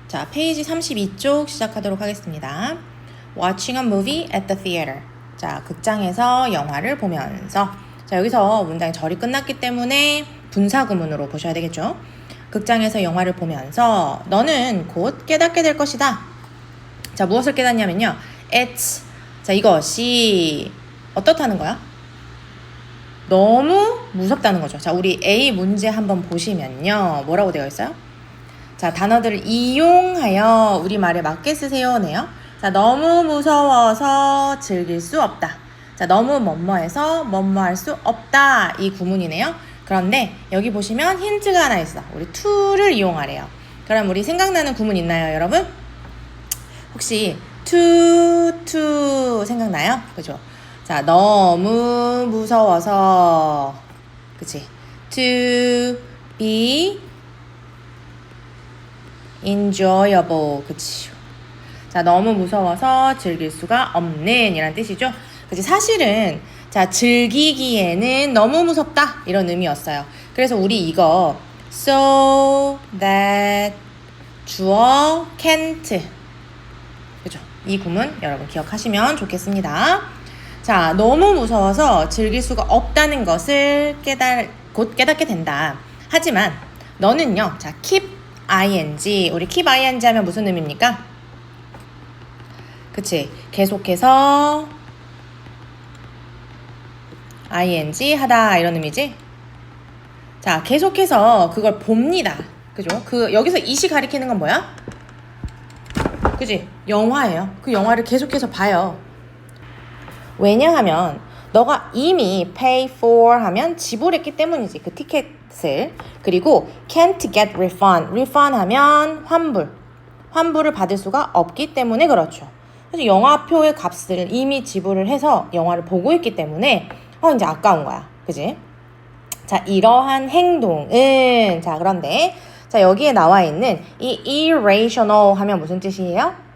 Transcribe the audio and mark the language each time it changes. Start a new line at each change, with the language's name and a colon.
Korean: 페이지 32쪽 시작하도록 하겠습니다.
English: Watching a movie at the theater.
Korean: 자, 극장에서 영화를 보면서. 자, 여기서 문장이 절이 끝났기 때문에 분사구문으로 보셔야 되겠죠. 극장에서 영화를 보면서 너는 곧 깨닫게 될 것이다. 자, 무엇을 깨닫냐면요.
English: It's.
Korean: 자, 이것이 어떻다는 거야? 너무 무섭다는 거죠. 자, 우리 A 문제 한번 보시면요. 뭐라고 되어 있어요? 자, 단어들을 이용하여 우리말에 맞게 쓰세요네요. 자, 너무 무서워서 즐길 수 없다. 자, 너무 뭐뭐해서 뭐뭐할 수 없다. 이 구문이네요. 그런데 여기 보시면 힌트가 하나 있어. 우리 to를 이용하래요. 그럼 우리 생각나는 구문 있나요, 여러분? 혹시 to 생각나요? 그죠? 자, 너무 무서워서, 그치?
English: To be enjoyable, 그치?
Korean: 자, 너무 무서워서 즐길 수가 없는 이란 뜻이죠. 그치? 사실은 자, 즐기기에는 너무 무섭다 이런 의미였어요. 그래서 우리 이거
English: so that
Korean: 주어 can't, 그죠? 이 구문 여러분 기억하시면 좋겠습니다. 자, 너무 무서워서 즐길 수가 없다는 것을 곧 깨닫게 된다. 하지만 너는요, 자, keep ing, 우리 keep ing 하면 무슨 의미입니까? 그치? 계속해서 ing 하다 이런 의미지? 자, 계속해서 그걸 봅니다. 그죠? 여기서 이시 가리키는 건 뭐야? 그지? 영화예요. 그 영화를 계속해서 봐요. 왜냐하면 너가 이미
English: pay for
Korean: 하면 지불했기 때문이지. 그 티켓을.
English: 그리고 can't get refund.
Korean: refund 하면 환불을 받을 수가 없기 때문에 그렇죠. 그래서 영화표의 값을 이미 지불을 해서 영화를 보고 있기 때문에 이제 아까운 거야. 그지? 자, 이러한 행동은, 자, 그런데 자, 여기에 나와 있는 이 irrational 하면 무슨 뜻이에요?